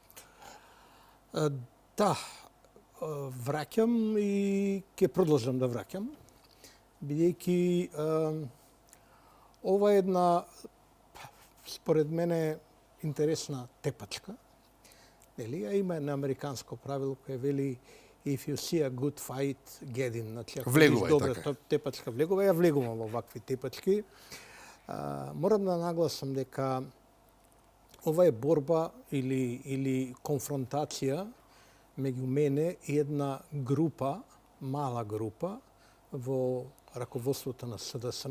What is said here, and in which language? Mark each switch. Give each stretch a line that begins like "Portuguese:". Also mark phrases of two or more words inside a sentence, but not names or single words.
Macedonian: Да, враќам и ќе продолжам да враќам, бидејќи ова е една, според мене, интересна тепачка. Нели? А има една американско правило кое вели
English: if you see a good fight, get in.
Macedonian: Значи, ако видиш добра тепачка, влегувај. Ја влегувам во вакви тепачки. Морам да нагласам дека ова е борба или конфронтација меѓу мене и една група, мала група, во раководството на СДСМ.